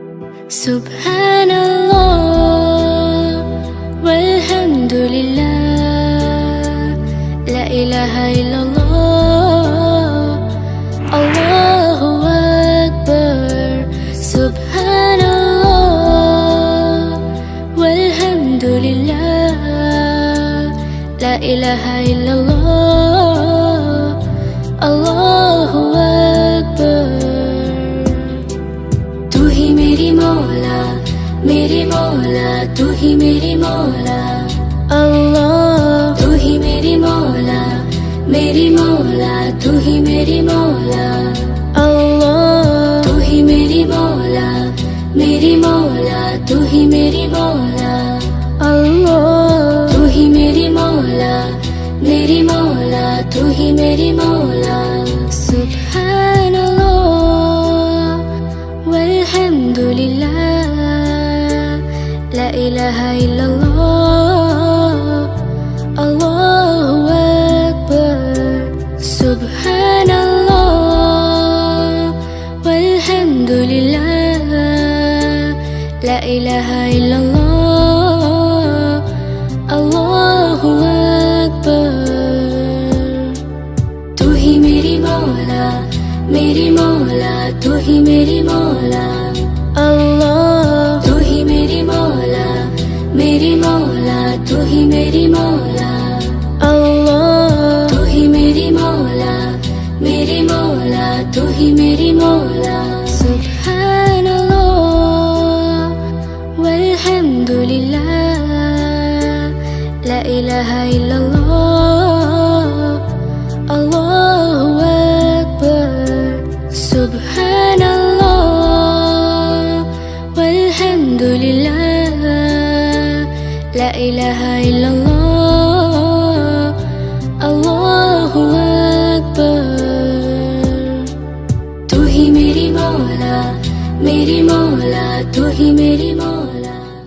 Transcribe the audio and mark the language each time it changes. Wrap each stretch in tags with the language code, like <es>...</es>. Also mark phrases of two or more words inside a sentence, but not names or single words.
<ar>سبحان الله والحمد لله، لا إله إلا الله، الله أكبر. سبحان الله والحمد لله، لا إله إلا الله، الله أكبر.</ar> <ur>تو ہی میری مولا، میری مولا، تو ہی میری مولا اللہ. تو ہی میری مولا، میری مولا، تو ہی میری مولا اللہ. تو ہی میری مولا، میری مولا، تو ہی میری مولا اللہ. تو ہی میری مولا، میری مولا، تو ہی میری مولا.</ur> <ar>سبحان الله والحمد لله، لا إله إلا الله، الله أكبر. سبحان الله والحمد لله، لا إله إلا الله، الله أكبر.</ar> <ur>تو ہی میری مولا، میری مولا، تو ہی میری مولا اللہ. تو ہی میری مولا، میری مولا، تو ہی میری مولا اللہ. تو ہی میری مولا، میری مولا، تو ہی میری مولا.</ur> <ar>سبحان الله والحمد لله، لا إله إلا الله، الله أكبر. سبحان الله والحمد لله، لا إله إلا الله، الله أكبر.</ar> <ur>تو ہی میری مولا، میری مولا، تو ہی میری مولا.</ur>